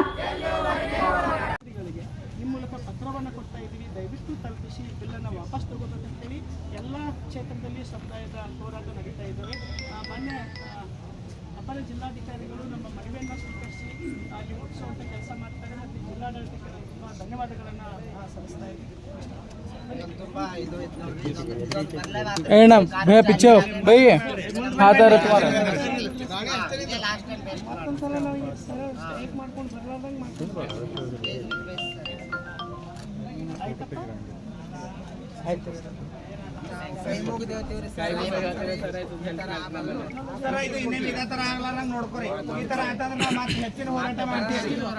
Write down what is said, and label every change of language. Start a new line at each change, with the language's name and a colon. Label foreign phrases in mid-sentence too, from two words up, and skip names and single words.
Kannada: ನಿಮ್ಮ ಮೂಲಕ ಪತ್ರವನ್ನು ಕೊಡ್ತಾ ಇದ್ದೀವಿ, ದಯವಿಟ್ಟು ತಲುಪಿಸಿ ಬಿಲ್ಲನ್ನು ವಾಪಸ್ ತಗೋಬೇಕಂತೇಳಿ ಎಲ್ಲ ಕ್ಷೇತ್ರದಲ್ಲಿ ಸಮುದಾಯದ ಹೋರಾಟ ನಡೀತಾ ಇದ್ದಾವೆ. ಮಾನ್ಯ ಅಪರ ಜಿಲ್ಲಾಧಿಕಾರಿಗಳು ನಮ್ಮ ಮನವಿಯನ್ನು ಸ್ವೀಕರಿಸಿ ಅಲ್ಲಿ ಮುಗಿಸುವಂಥ ಕೆಲಸ ಮಾಡ್ತಾರೆ. ಮತ್ತು ಜಿಲ್ಲಾಡಳಿತಕ್ಕೆ ತುಂಬ ಧನ್ಯವಾದಗಳನ್ನು ಸಲ್ಲಿಸ್ತಾ ಇದ್ದೀವಿ.
Hindi: पीछे हो भाई हाथ आ रहा तुम्हारा
Kannada: ಮತ್ತೊಂದ್ಸಲ ನಾವು ಈಗ ಸ್ಟ್ರೈಕ್ ಮಾಡ್ಕೊಂಡು ಬರ್ಲಾರ್ದಂಗೆ ಮಾಡ್ಕೊಂಡು ಆಯ್ತಪ್ಪ. ನೋಡ್ಕೊರಿ, ಈ ತರ ಆಯ್ತಂದ್ರೆ ನಾವು ಮತ್ತೆ ಹೆಚ್ಚಿನ ಹೋರಾಟ ಮಾಡ್ತೀವಿ.